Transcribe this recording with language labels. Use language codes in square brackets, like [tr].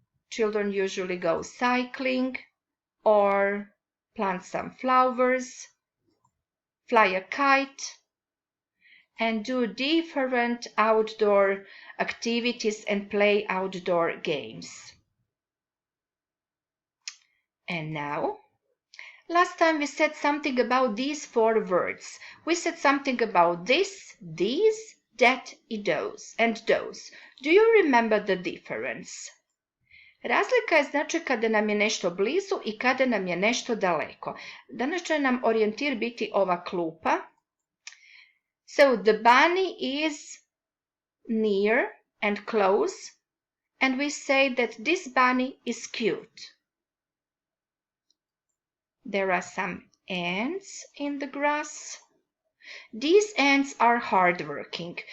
[en] Children usually go cycling or plant some flowers, fly a kite, and do different outdoor activities and play outdoor games. And now, last time we said something about these 4 words. We said something about this, these, that I those, and those. Do you remember the difference? [hr] Razlika je znači kada nam je nešto blizu i kada nam je nešto daleko. Danas će nam orijentir biti ova klupa. [en] So the bunny is near and close, and we say that this bunny is cute. There are some ants in the grass. These ants are hardworking.